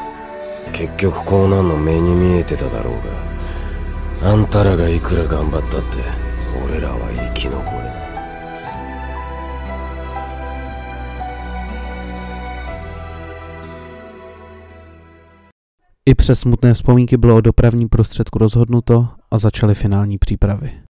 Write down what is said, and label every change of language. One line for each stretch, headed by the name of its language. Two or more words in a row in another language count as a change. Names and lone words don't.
Japanese: 結局こうなんの目に見えてただろうが、あんたらがいくら頑張ったって俺らは生き残れない。
Czech: I přes smutné vzpomínky bylo o dopravním prostředku rozhodnuto a začaly finální přípravy.